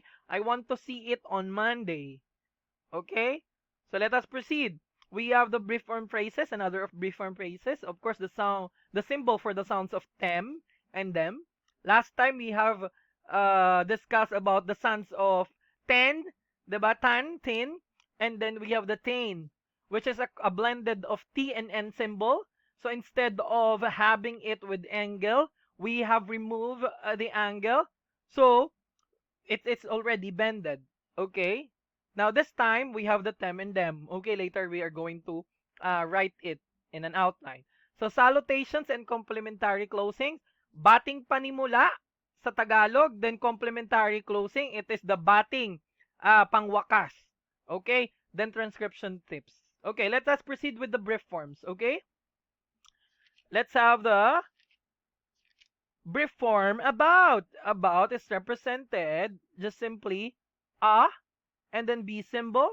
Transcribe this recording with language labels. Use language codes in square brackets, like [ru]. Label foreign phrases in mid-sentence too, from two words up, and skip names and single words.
[en] I want to see it on Monday. Okay? So let us proceed. We have the brief form phrases, another of brief form phrases. Of course, the symbol for the sounds of them and them. Last time we have discussed about the sounds of ten, diba? Tan, tin, and then we have the tain, which is a blended of T and N symbol. So instead of having it with angle, we have removed the angle. So it's already bended. Okay? Now this time we have the them and them. Okay, later we are going to write it in an outline. So salutations and complementary closing. [tl] Bating panimula sa Tagalog, [en] then complementary closing, it is the [tl] bating pangwakas. [en] Okay? Then transcription tips. Okay, let us proceed with the brief forms. Okay? Let's have the brief form about. About is represented just simply a and then B symbol.